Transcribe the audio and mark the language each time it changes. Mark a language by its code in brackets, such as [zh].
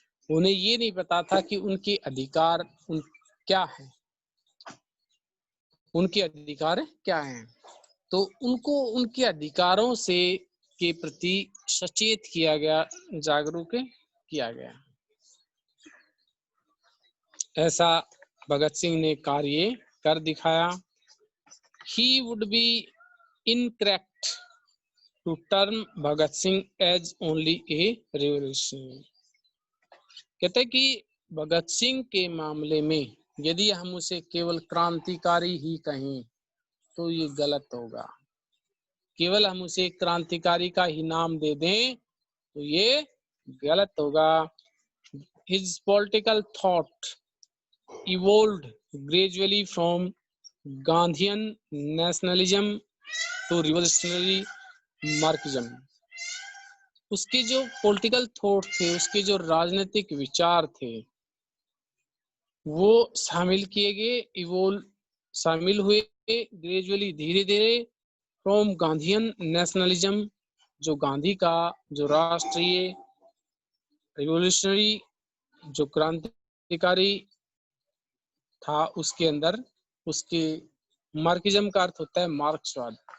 [hi] उन्हें ये नहीं पता था कि उनके अधिकार क्या है, उनके अधिकार क्या हैं। तो उनको उनके अधिकारों से के प्रति सचेत किया गया, जागरूक किया गया। ऐसा भगत सिंह ने कार्य कर दिखाया। [en] He would be incorrect to term Bhagat Singh as only a revolutionary. [hi] कहते हैं कि भगत सिंह के मामले में यदि हम उसे केवल क्रांतिकारी ही कहें तो ये गलत होगा। केवल हम उसे क्रांतिकारी का ही नाम दे दें तो ये गलत होगा। [en] His political thought evolved gradually from Gandhian nationalism to revolutionary Marxism. [hi] उसके जो पॉलिटिकल थॉट थे, उसके जो राजनीतिक विचार थे, वो शामिल किए गए, इवोल्व शामिल हुए ग्रेजुअली, धीरे धीरे, [en] from Gandhian nationalism, [hi] जो गांधी का जो राष्ट्रीय रिवोल्यूशनरी जो क्रांतिकारी था उसके अंदर, उसके मार्क्सिज्म का अर्थ होता है मार्क्सवाद।